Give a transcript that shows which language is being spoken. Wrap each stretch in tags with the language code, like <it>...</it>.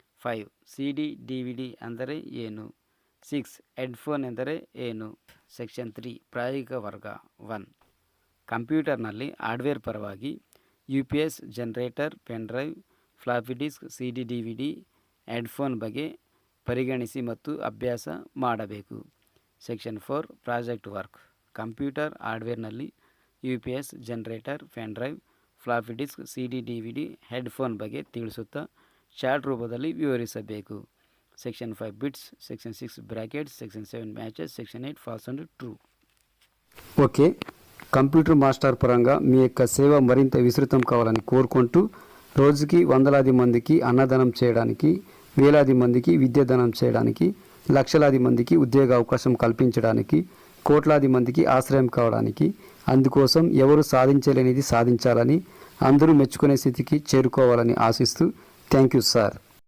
<kn>5 CD DVD ಅಂದರೆ ಏನು? 6 headphone ಎಂದರೆ ಏನು? ಸೆಕ್ಷನ್ 3 ಪ್ರಾಯೋಗಿಕ ವರ್ಗ. 1 ಕಂಪ್ಯೂಟರ್ನಲ್ಲಿ ಹಾರ್ಡ್ವೇರ್ ಪರವಾಗಿ UPS, generator, pen drive, floppy disc, CD DVD, headphone ಬಗ್ಗೆ ಪರಿಗಣಿಸಿ ಮತ್ತು ಅಭ್ಯಾಸ ಮಾಡಬೇಕು. Section 4 project work. Computer ಹಾರ್ಡ್ವೇರ್ನಲ್ಲಿ UPS, generator, pen drive, floppy disc, CD DVD, headphone ಬಗ್ಗೆ ತಿಳಿಸುತ್ತಾ ಚಾರ್ಟ್ ರೂಪದಲ್ಲಿ ವಿವರಿಸಬೇಕು.</kn> <en>Section 5 bits, section 6 brackets, section 7 matches, section 8 false and true.</en> <te>Okay, computer master పరంగా మీ యొక్క సేవ మరింత విస్తృతం కావాలని కోరుకుంటూ రోజుకి వందలాది మందికి అన్నదానం చేయడానికి, వేలాది మందికి విద్యాదానం చేయడానికి, లక్షలాది మందికి ఉద్యోగ అవకాశం కల్పించడానికి, కోట్లాది మందికి ఆశ్రయం కావడానికి, అందుకోసం ఎవరు సాధించలేనిది సాధించాలని, అందరూ మెచ్చుకునే స్థితికి చేరుకోవాలని ఆశిస్తూ</te> <en>Thank you sir.</en>